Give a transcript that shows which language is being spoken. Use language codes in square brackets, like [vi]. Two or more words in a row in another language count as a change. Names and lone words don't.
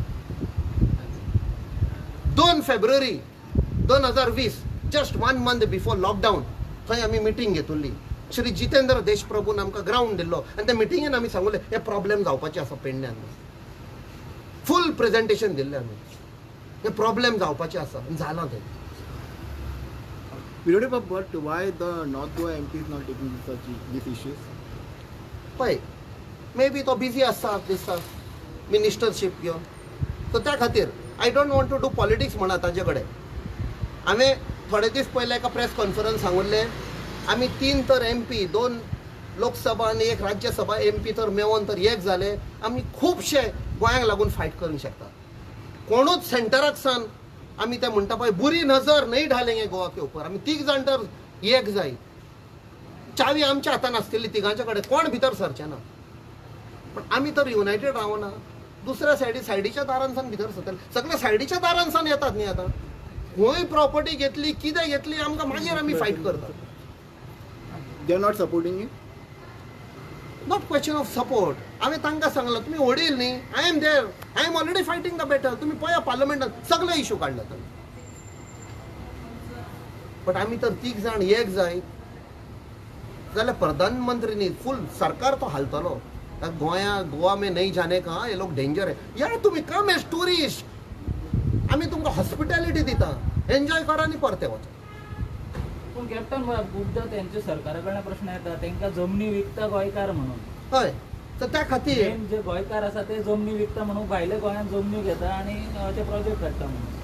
[kok] 2 फेब्रुवारी 2020 [en] just 1 month before lockdown [kok] थंय आमी मिटींग घेतिल्ली. श्री जितेंद्र देशप्रभून आमकां ग्राउंड दिल्लो आनी त्या मिटिंगेन आमी सांगलें हे प्रॉब्लेम जावपाचे आसा पेडण्यान. फूल प्रेझेंटेशन दिल्लें आमी. हे प्रॉब्लेम जावपाचे आसा आनी जालां तें. [en] But why the North Goa MP is not taking these issues? [kok] पळय मे बी तो बिजी आसा दिसता मिनिस्टरशीप घेवन. सो त्या खातीर [en] I don't want to do politics [kok] म्हणा ताजे कडेन. हांवें थोडे दीस पयले एका [en] press conference [kok] सांगुल्लें आमी 3 तर MP 2 लोकसभा आनी 1 राज्यसभा MP तर मेळोन तर एक जाले. आमी खुबशे गोंयांक लागून फायट करूंक शकता. कोणूच सेंटराक सान आमी ते म्हणटा पळय [hi] बुरी नजर नाही ढालेंगे गोवा के ऊपर. [kok] आमी 3 जाण तर एक जाय. चावी आमच्या हातान आसतली तिगांच्या कडेन कोण भितर सरचे ना. पण आमी तर युनायटेड रावना. दुसऱ्या सायडीच्या दारांसान भितर सरतले. सगळे सायडीच्या दारांसान येतात न्ही. आतां खंय प्रॉपर्टी घेतली कितें घेतली आमकां मागीर आमी फायट करतात. [en] They are not supporting you? Not question of support. [kok] हांवें तांकां सांगलां तुमी वडील न्ही. [en] I am there. I am already fighting the battle. [kok] तुमी पळया पार्लमेंटात सगळे इश्यू काडल्यात. बट आमी तर 3 जाण एक जाय जाल्यार प्रधानमंत्री न्ही फूल सरकार तो हालतलो. [hi] गोवा में नहीं जाने का ये लोग डेंजर है. [kok] यार तुम्ही [en] come as tourist. [kok] आमी तुमकां हॉस्पिटॅलिटी दिता, एन्जॉय करा आनी परते वचा. पूण कॅप्टन खुबदां तेंचे सरकारा कडल्यान प्रश्न येता तेंकां जमनी विकता गोंयकार म्हणून. हय, तर त्या खातीर मेन जे गोंयकार आसा ते जमनी विकता म्हणून भायले गोंयांत जमनी घेता आनी ते प्रोजेक्ट हाडटा म्हणून.